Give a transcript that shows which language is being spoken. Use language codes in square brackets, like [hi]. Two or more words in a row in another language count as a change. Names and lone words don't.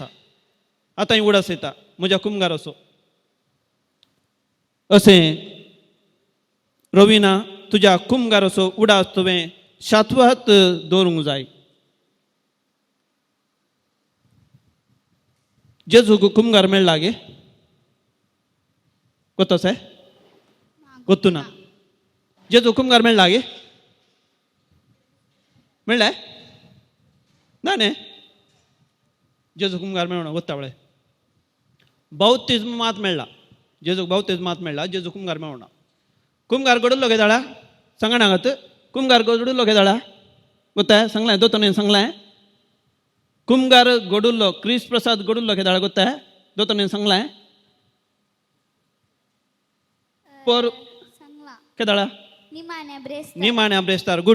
[kok] आतांय उडास येता म्हज्या कुमगाराचो. अशें रविना तुज्या कुमगाराचो उडास तुवें शाश्वत दवरूंक जाय. जेजूक कुमगार मेळ्ळा गे [kn] ಗೊತ್ತಾ ಗೊತ್ತು ನಾ [kok] जेजू कुमगार मेळ्ळा गे मेळ्ळें नाने जेजू कुमगार मेळना [kn] ಗೊತ್ತಾ ಅವಳೆ [kok] बौतिस्म मात मेळ्ळा जेजूक बौतिस्म मात मेळ्ळा जेजू कुमगार मेळना. कुमगार गडुल्लो घेताळा सांगणागत कुमगार गडुल्लो घेताळा ಗೊತ್ತಾ सांगलें दोतोन सांगलें कुमगार गडुल्लो क्रिस प्रसाद गडुल्लो घेताळा ಗೊತ್ತಾ दोतोन सांगलें पर केदाळा निमाण्या ब्रेस्तार गुड.